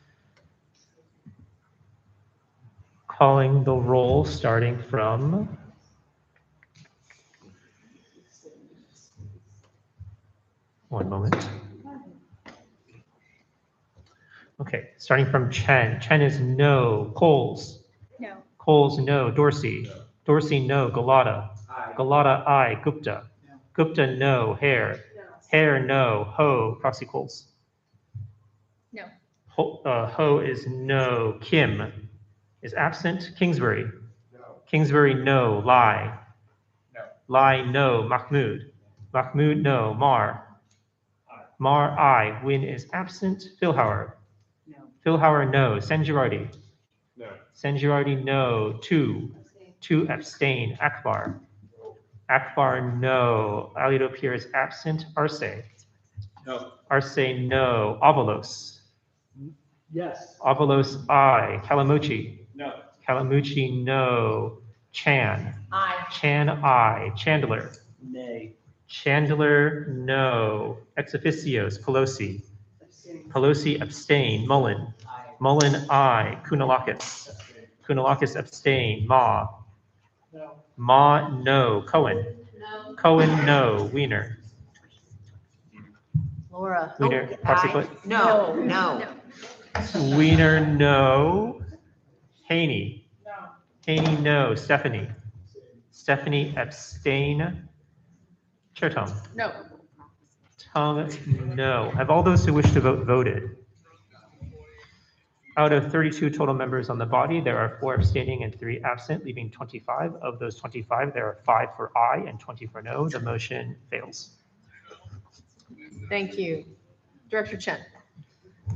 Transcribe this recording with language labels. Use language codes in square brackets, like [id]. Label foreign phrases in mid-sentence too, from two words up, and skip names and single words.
[en] Calling the roll, starting from one moment. Okay, starting from Chen. Chen is no. Coles. No. Coles, no. Dorsey. No. Dorsey, no. Galata. Aye. Galata, aye. Gupta. No. Gupta, no. Hare. Hare, no. Ho. Proxy Coles. No. Ho is no. Kim is absent. Kingsbury. No. Kingsbury, no. Lai. No. Lai, no. Mahmood. Mahmood, no. Mar. Aye. Mar, aye. Win is absent. Philhauer. No. Philhauer, no. Sanjirardi. No. Sanjirardi, no. 2. 2 abstain. Akbar. Akbar, no. Aliotopir is absent. Arce. No. Arce, no. Avalos. Yes. Avalos, aye. Calamucci. No. Calamucci, no. Chan. Aye. Chan, aye. Chandler. Nay. Chandler, no. Ex officios. Pelosi. Pelosi, abstain. Mullen. Mullen, aye. Kunalakis. Kunalakis, abstain. Ma. No. Ma, no. Cohen. No. Cohen, no. Wiener. Laura. Wiener, proxy foot. No. No. Wiener, no. Haney. Haney, no. Stephanie. Stephanie, abstain. Chair Tung. No. Tung, no. Have all those who wish to vote voted? Out of 32 total members on the body, there are 4 abstaining and 3 absent, leaving 25. Of those 25, there are 5 for aye and 20 for no. The motion fails. Thank you. Director Chen.